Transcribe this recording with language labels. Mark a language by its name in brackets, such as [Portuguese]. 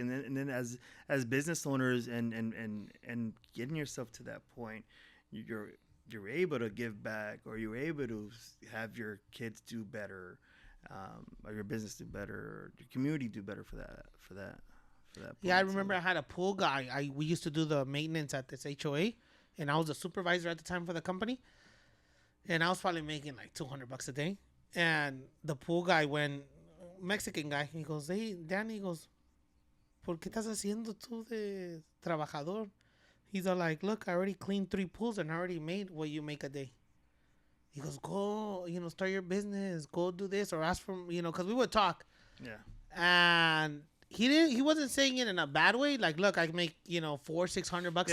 [English] And then as business owners and getting yourself to that point, you're able to give back, or you're able to have your kids do better, or your business do better, or your community do better for that. Yeah, I remember I had a pool guy. We used to do the maintenance at this HOA, and I was a supervisor at the time for the company, and I was probably making like $200 a day. And the pool guy, Mexican guy, he goes, hey, Danny, he goes, [Spanish] ¿por qué estás haciendo tú de trabajador? [English] He's all like, look, I already cleaned 3 pools and I already made what you make a day. He goes, go, start your business, go do this, or ask for, because we would talk. Yeah. And he wasn't saying it in a bad way. Like, look, I make, $400-600 a